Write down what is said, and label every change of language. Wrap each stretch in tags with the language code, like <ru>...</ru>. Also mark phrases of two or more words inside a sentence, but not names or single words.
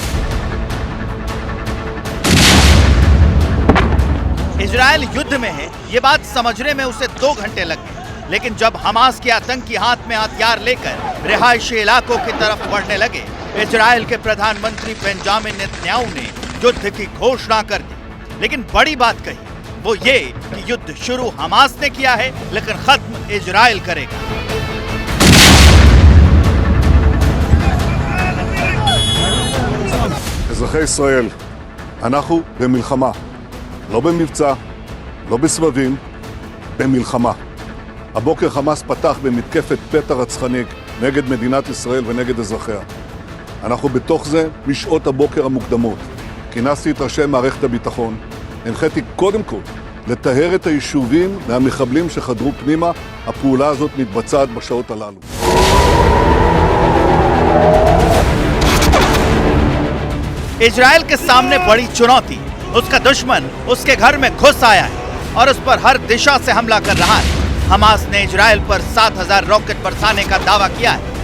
<hi>इजराइल युद्ध में है, ये बात समझने में उसे 2 घंटे लग गए, लेकिन जब हमास के आतंकी हाथ में हथियार लेकर रिहायशी इलाकों की तरफ बढ़ने लगे, इजराइल के प्रधानमंत्री बेंजामिन नेतन्याहू ने युद्ध की घोषणा कर दी। लेकिन बड़ी बात कही, वो ये कि युद्ध शुरू हमास ने किया है, लेकिन खत्म इजराइल करेगा।</hi> <he>אזרחי ישראל, אנחנו במלחמה, לא במבצע, לא בסבבים, במלחמה. הבוקר חמאס פתח במתקפת פתע רצחנית נגד מדינת ישראל ונגד אזרחיה. אנחנו בתוך זה משעות הבוקר המוקדמות. כינסתי את ראשי מערכת הביטחון, הנחיתי קודם כל לטהר את היישובים מהמחבלים שחדרו פנימה. הפעולה הזאת מתבצעת בשעות הללו.</he> <hi>इजराइल के सामने बड़ी चुनौती, उसका दुश्मन उसके घर में घुस आया है और उस पर हर दिशा से हमला कर रहा है। हमास ने इजराइल पर 7000 रॉकेट बरसाने का दावा किया है।</hi>